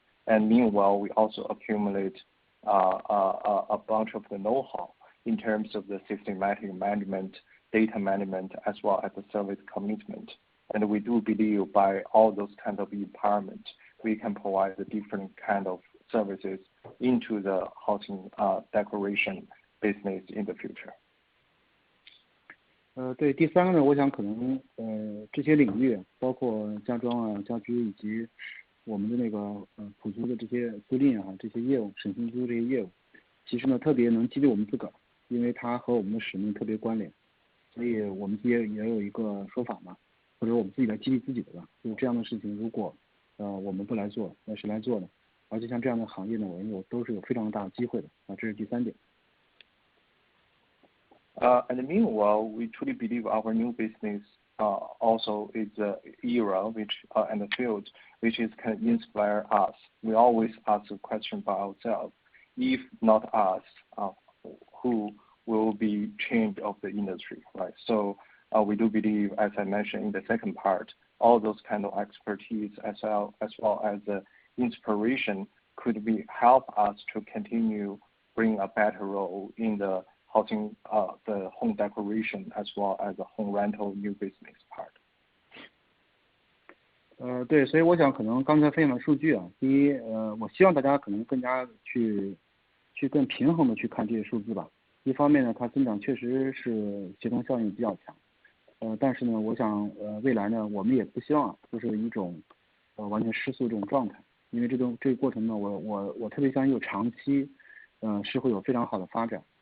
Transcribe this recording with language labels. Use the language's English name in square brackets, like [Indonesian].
[English] And meanwhile, we also accumulate a bunch of the know-how in terms of the systematic management, data management, as well as the service commitment. And we do believe by all those kind of empowerment, we can provide the different kind of services into the housing decoration business in the future. [Chinese] 对，第三个呢，我想可能这些领域，包括家装啊、家居以及我们的那个普租的这些租赁啊这些业务、省心租这些业务，其实呢特别能激励我们自个儿，因为它和我们的使命特别关联，所以我们也有一个说法嘛，或者我们自己来激励自己的吧。就是这样的事情，如果我们不来做，那谁来做呢？而且像这样的行业呢，我认为都是有非常大的机会的啊，这是第三点。 [English] And meanwhile, we truly believe our new business also is an era which and a field which is can inspire us. We always ask the question by ourselves: if not us, who will be change of the industry, right? So we do believe, as I mentioned in the second part, all those kind of expertise as well as the inspiration could be help us to continue bring a better role in the housing, the home decoration as well as the home rental new business part. [Chinese] 对，所以我想可能刚才分享的数据啊，第一，我希望大家可能更加去更平衡的去看这些数字吧。一方面呢，它增长确实是协同效应比较强，但是呢，我想未来呢，我们也不希望就是一种完全失速这种状态，因为这个过程呢，我特别相信有长期是会有非常好的发展。